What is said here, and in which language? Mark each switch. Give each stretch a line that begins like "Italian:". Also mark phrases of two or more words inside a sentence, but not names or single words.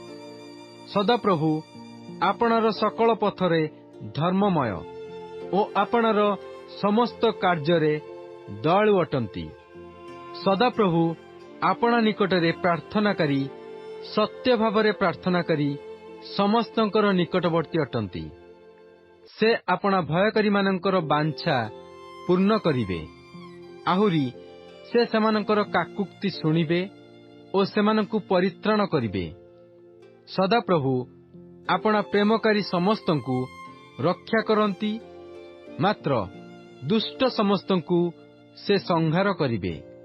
Odia: ସଦାପ୍ରଭୁ ଆପଣାର ସକଳ ପଥରେ ଧର୍ମମୟ ଓ ଆପଣାର ସମସ୍ତ କାର୍ଯ୍ୟ ଦୟାଳୁ ଅଟନ୍ତି। ସଦାପ୍ରଭୁ ଆପଣା ନିକଟରେ ପ୍ରାର୍ଥନାକାରୀ ସତ୍ୟ ଭାବରେ ପ୍ରାର୍ଥନାକାରୀ ସମସ୍ତଙ୍କର ନିକଟବର୍ତ୍ତୀ ଅଟନ୍ତି। ସେ ଆପଣା ଭୟକାରୀ ମାନଙ୍କର ବାଞ୍ଛା ପୂର୍ଣ୍ଣ କରିବେ। ଆହୁରି ସେ ସେମାନଙ୍କର କାକୁକ୍ତି ଶୁଣିବେ ଓ ସେମାନଙ୍କୁ ପରିତ୍ରାଣ କରିବେ। ସଦାପ୍ରଭୁ ଆପଣା ପ୍ରେମକାରୀ ସମସ୍ତଙ୍କୁ ରକ୍ଷା କରନ୍ତି, ମାତ୍ର ଦୁଷ୍ଟ ସମସ୍ତଙ୍କୁ ସେ ସଂହାର କରିବେ।